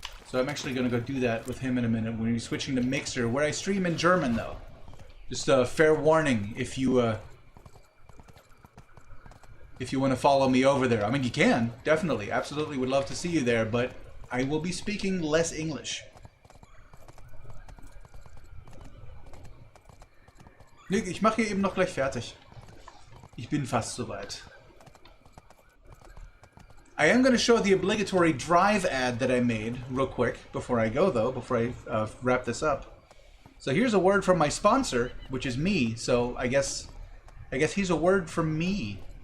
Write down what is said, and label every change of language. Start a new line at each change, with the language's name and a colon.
English: So I'm actually going to go do that with him in a minute when we're switching to Mixer, where I stream in German, though. Just a fair warning if you want to follow me over there. I mean, you can, definitely. Absolutely would love to see you there, but I will be speaking less English.
German: Ich mache hier eben noch gleich fertig. Ich bin fast soweit.
English: I am going to show the obligatory drive ad that I made real quick before I go, though, before I wrap this up. So here's a word from my sponsor, which is me. So I guess he's a word from me.